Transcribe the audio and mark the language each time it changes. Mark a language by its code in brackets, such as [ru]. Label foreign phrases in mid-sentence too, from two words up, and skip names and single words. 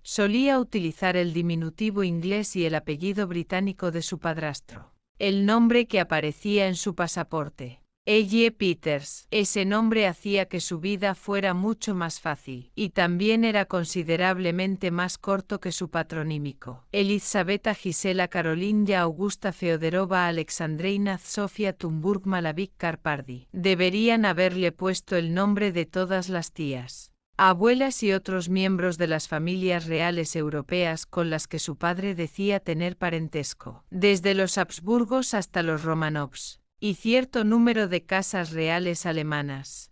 [es] Solía utilizar el diminutivo inglés y el apellido británico de su padrastro, el nombre que aparecía en su pasaporte, Ellie Peters. Ese nombre hacía que su vida fuera mucho más fácil, y también era considerablemente más corto que su patronímico. Elizabeta Gisela Carolinja Augusta Feodorova Alexandreina Sofia Tumburg Malavik Karpardi. Deberían haberle puesto el nombre de todas las tías, abuelas y otros miembros de las familias reales europeas con las que su padre decía tener parentesco, desde los Habsburgos hasta los Romanovs, y cierto número de casas reales alemanas,